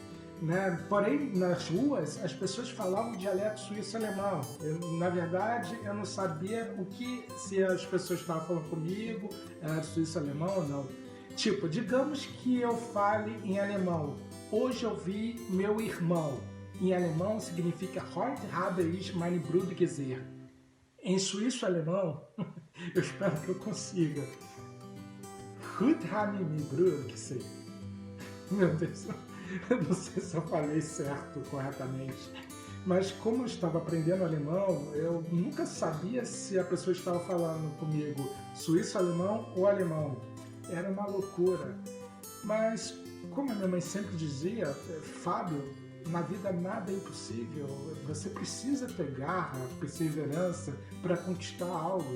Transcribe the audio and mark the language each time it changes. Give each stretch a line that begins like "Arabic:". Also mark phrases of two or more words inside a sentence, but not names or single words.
Portuguese: Porém, nas ruas, as pessoas falavam dialeto suíço-alemão. Na verdade, eu não sabia se as pessoas estavam falando comigo, era suíço-alemão ou não. Tipo, digamos que eu fale em alemão. Hoje eu vi meu irmão. Em alemão significa
German: Heute habe ich meine Brüder gesehen.
Portuguese: Em suíço-alemão, eu espero que eu consiga.
German: Heute habe ich meine Brüder gesehen.
Portuguese: Meu Deus, eu não sei se eu falei certo, corretamente. Mas como eu estava aprendendo alemão, eu nunca sabia se a pessoa estava falando comigo suíço-alemão ou alemão. Era uma loucura. Mas, como a minha mãe sempre dizia, Fábio, na vida nada é impossível, você precisa ter garra, perseverança para conquistar algo.